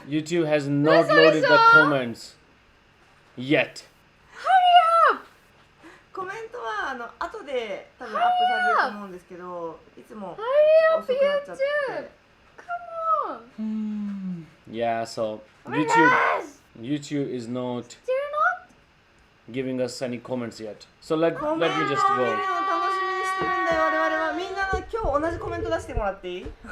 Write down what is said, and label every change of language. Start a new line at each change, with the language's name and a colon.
English: YouTube has not loaded the comments yet.
Japanese: コメントは後で多分アップされると思うんですけど、いつも遅くなっちゃって。
English: Come on! Yeah, so YouTube is not giving us any comments yet. So let me just
Japanese: コメント
English: go.
Japanese: を見るの楽しみにしてるんだよ我々は。みんな今日同じコメント出してもらっていい？